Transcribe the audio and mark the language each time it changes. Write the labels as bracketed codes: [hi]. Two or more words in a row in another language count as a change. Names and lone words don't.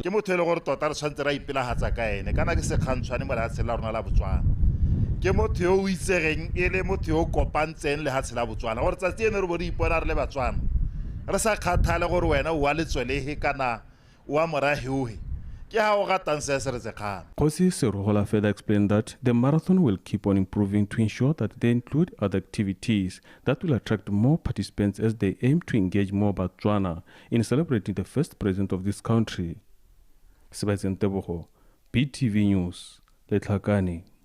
[tn] ke motho le gore tota re tshwantse ra ipelahatsa ka ene kana ke se khantshwane mo lehatsheng la rona la Botswana ke motho yo o itsegeng e le motho yo kopantseng lehatshe la Botswana gore tsatsi ene re bo re ipona re le Batswana re sa kgathale gore wena o a letswelehe kana o a moraheohe ke ha o gatang se se re tsekgang. [en] Kosi Serogola further explained that the marathon will keep on improving to ensure that they include other activities that will attract more participants as they aim to engage more Botswana in celebrating the first president of this country. Sebastian Tebogo, BTV News, Letlhakane.